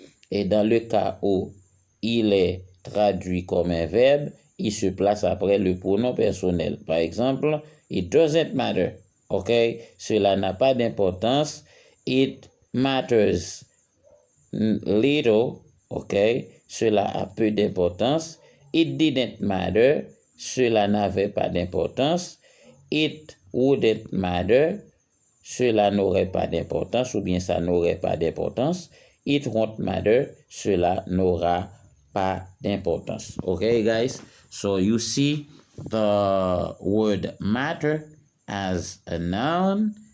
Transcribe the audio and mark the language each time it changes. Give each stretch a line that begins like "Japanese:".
French: Et dans le cas où il est traduit comme un verbe, il se place après le pronom personnel. Par exemple,
English: it doesn't matter, OK?
French: Cela n'a pas d'importance.
English: It matters little, OK?
French: Cela a peu d'importance.
English: It didn't matter.
French: Cela n'avait pas d'importance.
English: It wouldn't matter.
French: Cela n'aurait pas d'importance ou bien ça n'aurait pas d'importance.
English: It won't matter.
French: Cela n'aura pas d'importance.
English: Okay, guys? So you see the word matter as a noun